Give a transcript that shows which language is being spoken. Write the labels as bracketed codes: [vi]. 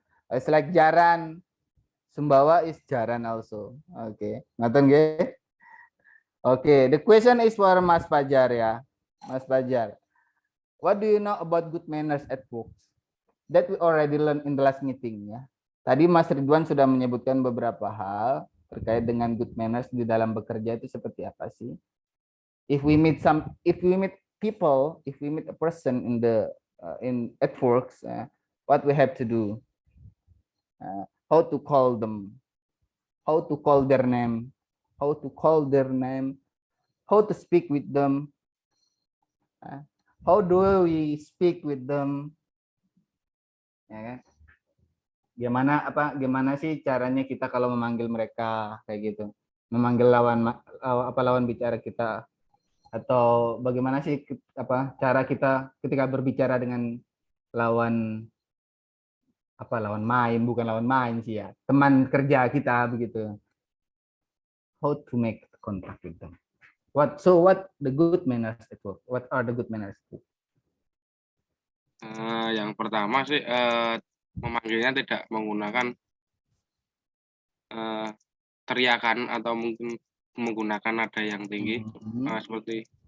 [en] It's like jaran. Sumbawa is jaran also. Okay. [jv] Ngaten nggih? [en] Okay, the question is for Mas Fajar ya. Mas Fajar. What do you know about good manners at work? That we already learned in the last meeting ya. [id] Tadi Mas Ridwan sudah menyebutkan beberapa hal terkait dengan good manners di dalam bekerja itu seperti apa sih? [en] If we meet people, if we meet a person at work, what we have to do? How to call them? How to call their name? How to call their name? How to speak with them? How do we speak with them? [id] Ya kan? Gimana sih caranya kita kalau memanggil mereka kayak gitu? Memanggil lawan bicara kita, atau bagaimana sih cara kita ketika berbicara dengan lawan main sih ya, teman kerja kita begitu. [en] How to make contact with them? What the good manners at work? What are the good manners? [id] Yang pertama sih memanggilnya tidak menggunakan teriakan atau mungkin menggunakan nada yang tinggi, seperti